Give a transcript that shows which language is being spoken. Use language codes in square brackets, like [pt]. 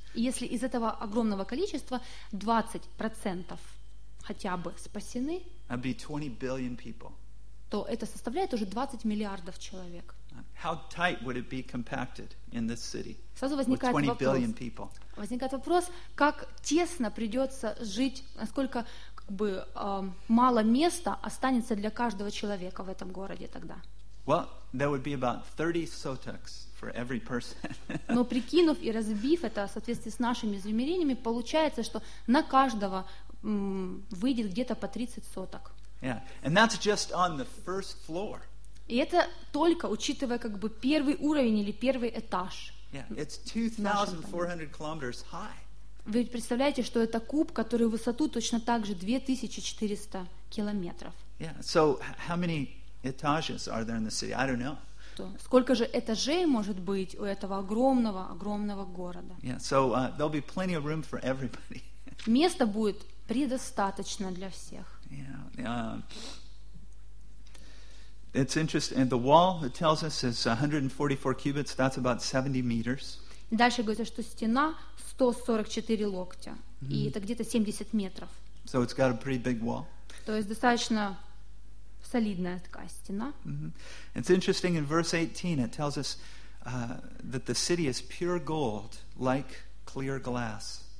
[ru] Если из этого огромного количества 20% хотя бы спасены, [en] that'd be 20 billion people. [ru] То это составляет уже 20 миллиардов человек. [en] How tight would it be compacted in this city? [ru] Сразу возникает вопрос. Возникает вопрос, как тесно придется жить, насколько как бы мало места останется для каждого человека в этом городе тогда. [en] Well, there would be about 30 soteks for every person. [ru] Но прикинув и разбив это в соответствии с нашими измерениями, получается, что на каждого выйдет где-то по 30 соток. [en] Yeah, and that's just on the first floor. [ru] И это только учитывая как бы первый уровень или первый этаж. [en] Yeah, it's 2,400 kilometers high. [ru] Вы ведь представляете, что это куб, который в высоту точно так же 2400 километров. [en] Yeah, so how many etages are there in the city? I don't know. [ru] Сколько же этажей может быть у этого огромного, огромного города? [en] Yeah, so there'll be plenty of room for everybody. [ru] Места будет предостаточно для всех. [en] Yeah, it's interesting. And the wall, it tells us, is 144 cubits. That's about 70 meters. [ru] Дальше говорится, что стена 144 локтя, и это где-то 70 метров. [en] So it's got a pretty big wall. [ru] То есть достаточно солидная такая стена. [en] It's interesting. In verse 18, it tells us that the city is pure gold, like clear glass.